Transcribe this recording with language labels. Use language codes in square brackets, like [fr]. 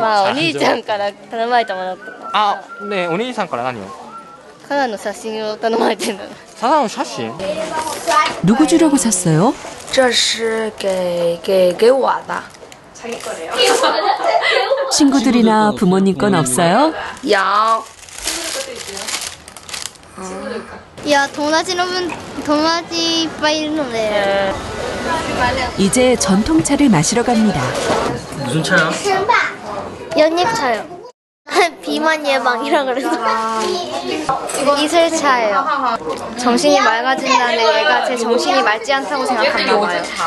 [ko] 와, 언니 [ja] ちゃんから 頼まれたものとか. [ko] 아, 네, 언니 [ja] さんから何を? ただの写真を頼まれてるの. ただの写真? [ko] 누구 주려고 샀어요? [zh] 这是给我的. [ko] 친구들이나 부모님 건 없어요? [zh] 有. [ja] いや、友達いっぱいいるので. [ko] 이제 전통차를 마시러 갑니다. 무슨 차야? 연잎차요. 비만 예방이라 그래서. 이슬차예요. 정신이 맑아진다는데 얘가 제 정신이 맑지 않다고 생각하나 봐요.